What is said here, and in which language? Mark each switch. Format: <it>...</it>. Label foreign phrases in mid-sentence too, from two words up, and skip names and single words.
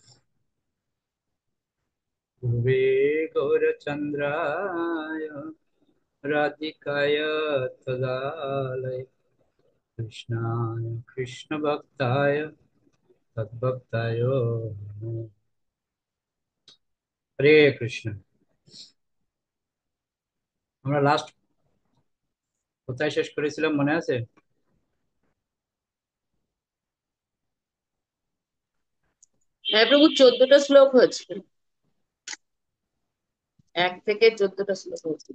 <sa>पूर्वे गौरचन्द्राय राधिकाय तदालय कृष्णाय कृष्णभक्ताय तद्भक्ताय नमो।</sa> <bn>হরে কৃষ্ণ। আমরা লাস্ট কোথায় শেষ করেছিলাম মনে আছে? হ্যাঁ প্রভু, 14টা শ্লোক হয়েছিল। 1 থেকে 14টা শ্লোক হয়েছিল।</bn>